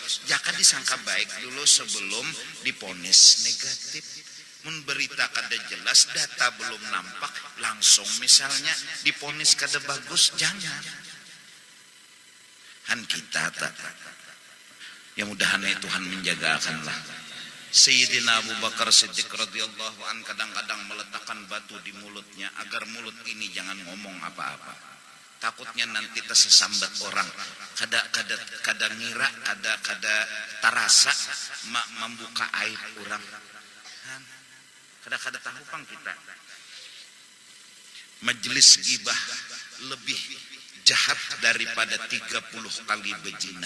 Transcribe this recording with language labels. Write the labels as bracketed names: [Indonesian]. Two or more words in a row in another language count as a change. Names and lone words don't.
[Banjar] Jaka disangka baik dulu sebelum diponis negatif. Mun berita kada jelas, data belum nampak, langsung misalnya diponis kada bagus, jangan. Han kita tak. Ya mudahan Tuhan menjagakanlah. Sayyidina Abu Bakar Siddiq [Arabic] رضي الله عن [Banjar] kadang-kadang meletakkan batu di mulutnya agar mulut ini jangan ngomong apa-apa. Takutnya nanti tersesambat orang. Kada ngira, kada tarasa membuka aib orang. Kada tahu pang kita. Majelis gibah lebih jahat daripada 30 kali bejina.